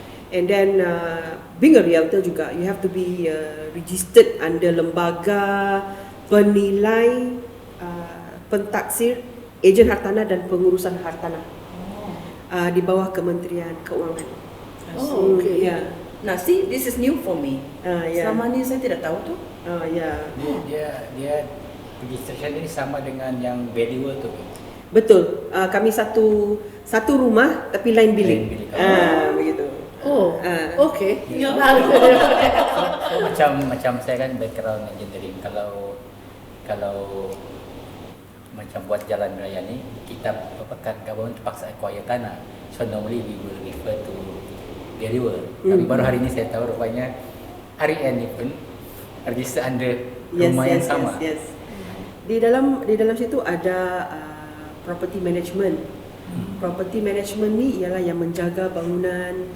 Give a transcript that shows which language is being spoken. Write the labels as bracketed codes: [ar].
[en] And then being a realtor [ms] juga, [en] you have to be registered under lembaga penilai pentaksir ejen hartanah dan pengurusan hartanah di bawah Kementerian Keuangan. Oh, okay. Yeah. Nah, see, this is new for me. Yeah. [ms] Selama ni saya tidak tahu tu. [en] Yeah. [ms] Dia registration ini sama dengan yang valuer tu. Betul. Kami satu rumah tapi lain bilik. Lain bilik. Begitu. [en] Oh, okay. [ms] Ya. So, macam saya kan background engineering. Kalau macam buat jalan raya ni, kita government terpaksa acquire tanah. [en] So normally we will refer to valuer. [ms] Tapi baru hari ini saya tahu rupanya REN ni pun [en] register under [ms] rumah yang sama. [en] Yes. [ms] Di dalam situ ada property management. Property management ni ialah yang menjaga bangunan.